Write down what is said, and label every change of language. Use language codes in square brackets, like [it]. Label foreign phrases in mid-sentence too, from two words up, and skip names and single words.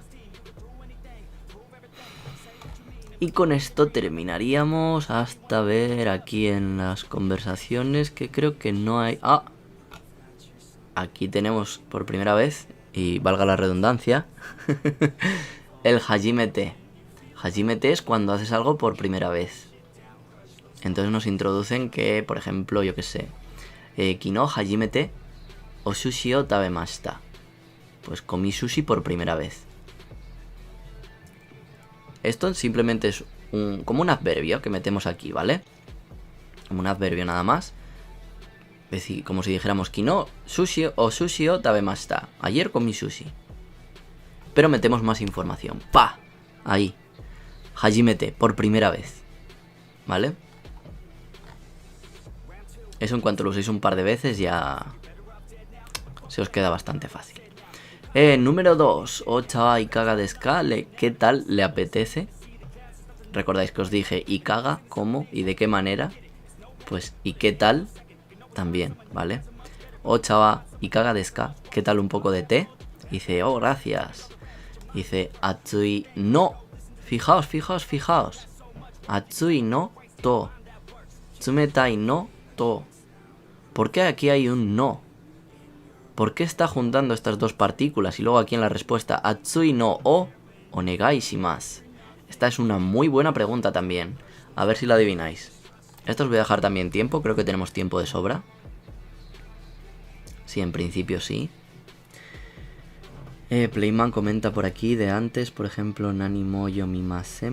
[es] Y con esto terminaríamos hasta ver aquí en las conversaciones que creo que no hay... Aquí tenemos por primera vez, y valga la redundancia, el hajimete. Hajimete es cuando haces algo por primera vez. Entonces nos introducen que, por ejemplo, yo que sé, [ja] 昨日初めてお寿司を食べました. [es] Pues comí sushi por primera vez. Esto simplemente es como un adverbio que metemos aquí, ¿vale? Como un adverbio nada más. Es decir, como si dijéramos [ja] 昨日寿司を食べました. [es] Ayer comí sushi. pero metemos más información. ¡Pa! Ahí. Hajimete, por primera vez. ¿Vale? Eso en cuanto lo uséis un par de veces ya se os queda bastante fácil. Número 2. [ja] お茶いかがですか. [es] ¿Qué tal le apetece? Recordáis que os dije Ikaga, cómo y de qué manera. Pues y qué tal también, ¿vale? [ja] お茶いかがですか. [es] ¿Qué tal un poco de té? Dice, oh, gracias. Dice, [ja] 熱いの. [es] Fijaos, fijaos, fijaos. [ja] 熱いのと. 冷たいのと. [es] ¿Por qué aquí hay un no? ¿Por qué está juntando estas dos partículas? Y luego aquí en la respuesta, [ja] 熱いのをお願いします. [es] Esta es una muy buena pregunta también. A ver si la adivináis. Esto os voy a dejar también tiempo. Creo que tenemos tiempo de sobra. Sí, en principio sí. Playman comenta por aquí de antes, por ejemplo, [ja] 何も読みません.